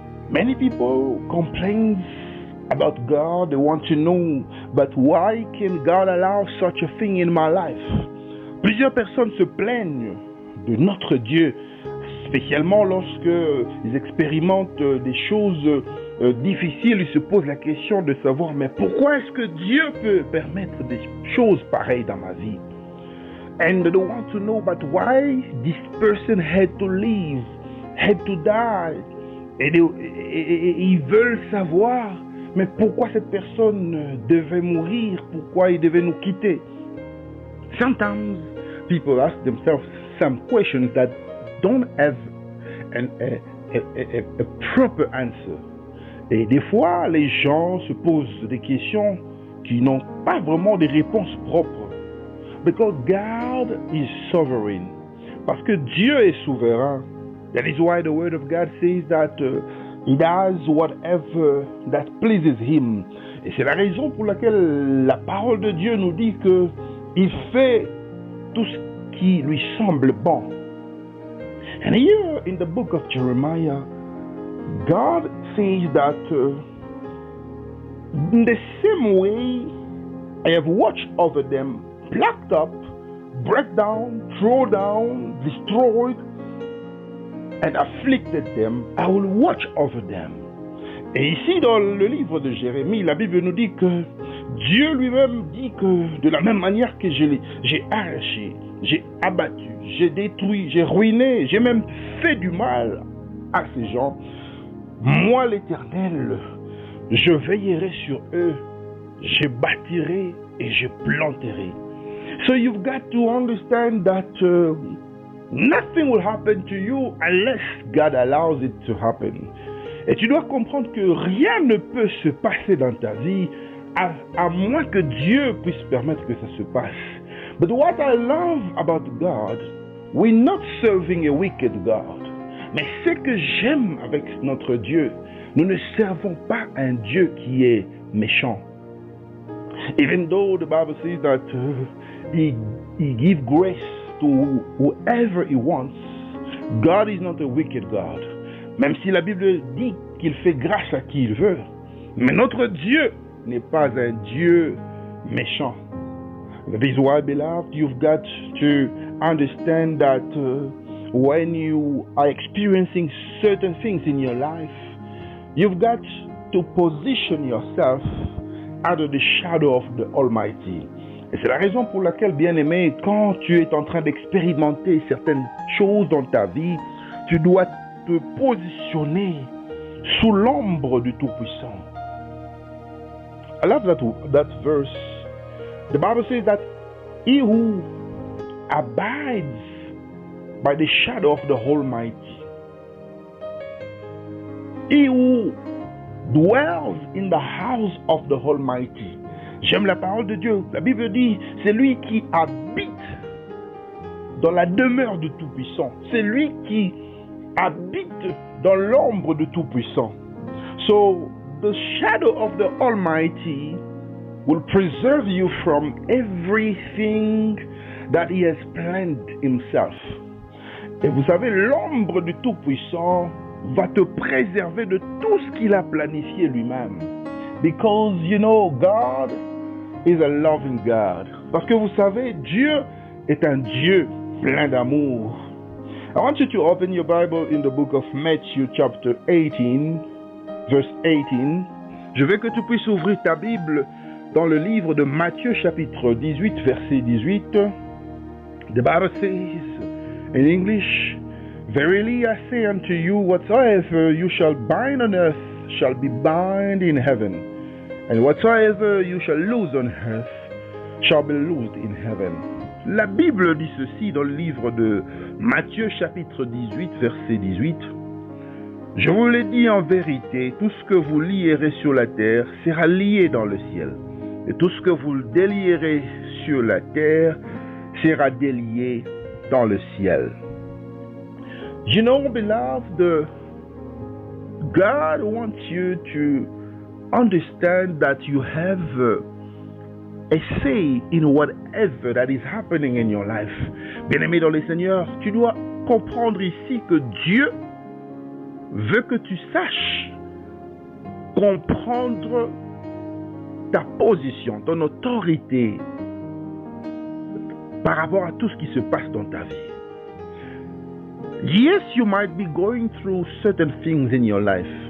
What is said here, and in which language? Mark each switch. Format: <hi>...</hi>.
<en>Many people complain about God, they want to know, but why can God allow such a thing in my life?</en> <fr>Plusieurs personnes se plaignent de notre Dieu, spécialement lorsque ils expérimentent des choses difficiles. Ils se posent la question de savoir, mais pourquoi est-ce que Dieu peut permettre des choses pareilles dans ma vie?</fr> <en>And they want to know, but why this person had to live, had to die?</en> <fr>Et ils veulent savoir, mais pourquoi cette personne devait mourir? Pourquoi il devait nous quitter?</fr> <en>Sometimes people ask themselves some questions that don't have a proper answer.</en> <fr>Et des fois, les gens se posent des questions qui n'ont pas vraiment de réponses propres.</fr> <en>Because God is sovereign.</en> <fr>Parce que Dieu est souverain.</fr> <en>That is why the word of God says that he does whatever that pleases him.</en> <fr>Et c'est la raison pour laquelle la parole de Dieu nous dit que il fait tout ce qui lui semble bon.</fr> <en>And here in the book of Jeremiah, God says that in the same way I have watched over them, plucked up, break down, throw down, destroyed, and afflicted them, I will watch over them.</en> <fr>Et ici, dans le livre de Jérémie, la Bible nous dit que Dieu lui-même dit que de la même manière que j'ai arraché, j'ai abattu, j'ai détruit, j'ai ruiné, j'ai même fait du mal à ces gens, moi l'Éternel, je veillerai sur eux, je bâtirai et je planterai.</fr> <en>So you've got to understand that nothing will happen to you unless God allows it to happen.</en> <fr>Et tu dois comprendre que rien ne peut se passer dans ta vie à moins que Dieu puisse permettre que ça se passe.</fr> <en>But what I love about God, we're not serving a wicked God.</en> <fr>Mais ce que j'aime avec notre Dieu, nous ne servons pas un Dieu qui est méchant.</fr> <en>Even though the Bible says that he gives grace to whoever he wants, God is not a wicked God.</en> <fr>Même si la Bible dit qu'il fait grâce à qui il veut, mais notre Dieu n'est pas un Dieu méchant.</fr> <en>That is why, beloved, you've got to understand that when you are experiencing certain things in your life, you've got to position yourself under the shadow of the Almighty.</en> <fr>Et c'est la raison pour laquelle, bien-aimé, quand tu es en train d'expérimenter certaines choses dans ta vie, tu dois te positionner sous l'ombre du Tout-Puissant.</fr> <en>I love that verse. The Bible says that he who abides by the shadow of the Almighty, he who dwells in the house of the Almighty.</en> <fr>J'aime la parole de Dieu. La Bible dit, c'est lui qui habite dans la demeure du Tout-Puissant. C'est lui qui habite dans l'ombre du Tout-Puissant.</fr> <en>So, the shadow of the Almighty will preserve you from everything that he has planned himself.</en> <fr>Et vous savez, l'ombre du Tout-Puissant va te préserver de tout ce qu'il a planifié lui-même.</fr> <en>Because, you know, God is a loving God.</en> <fr>Parce que vous savez, Dieu est un Dieu plein d'amour.</fr> <en>I want you to open your Bible in the book of Matthew chapter 18, verse 18.</en> <fr>Je veux que tu puisses ouvrir ta Bible dans le livre de Matthieu chapitre 18, verset 18.</fr> <en>The Bible says in English, Verily I say unto you, whatsoever you shall bind on earth shall be bound in heaven, and whatsoever you shall loose on earth shall be loosed in heaven.</en> <fr>La Bible dit ceci dans le livre de Matthieu chapitre 18, verset 18. Je vous l'ai dit en vérité, tout ce que vous lierez sur la terre sera lié dans le ciel, et tout ce que vous délierez sur la terre sera délié dans le ciel.</fr> <en>You know, beloved, God wants you to understand that you have a say in whatever that is happening in your life.</en> <fr>Bien-aimé dans le Seigneur, tu dois comprendre ici que Dieu veut que tu saches comprendre ta position, ton autorité par rapport à tout ce qui se passe dans ta vie.</fr> <en>Yes, you might be going through certain things in your life.</en>